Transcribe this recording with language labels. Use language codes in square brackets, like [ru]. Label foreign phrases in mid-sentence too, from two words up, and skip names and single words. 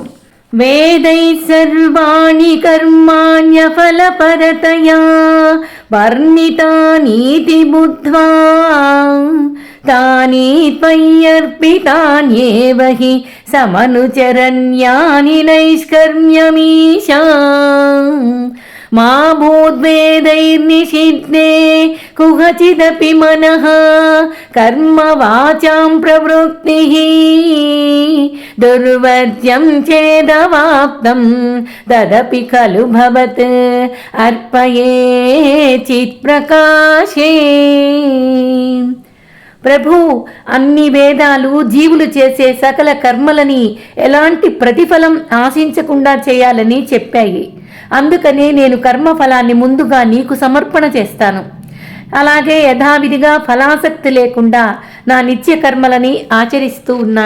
[sa] వేదై సర్వాణి కర్మాణ్యఫలపరతయా వర్ణితానీతి బుద్ధ్వా తాని త్వయ్యర్పితాన్యేవ హి సమనుచరణ్యాని నైష్కర్మ్యమీశా. మా భూద్వేदैर्निषिद्धे कुहचिदपि मनः कर्म वाचां प्रवृत्तिः दुर्वर्ज्यं चेदवाप्तं तदपि खलु भवत् अर्पये चित्प्रकाशे. [te] ప్రభు, అన్ని వేదాలు జీవులు చేసే సకల కర్మలని ఎలాంటి ప్రతిఫలం ఆశించకుండా చేయాలని చెప్పాయి. అందుకనే నేను కర్మఫలాన్ని ముందుగా నీకు సమర్పణ చేస్తాను. అలాగే యథావిధిగా ఫలాసక్తి లేకుండా నా నిత్య కర్మలని ఆచరిస్తూ ఉన్నాను.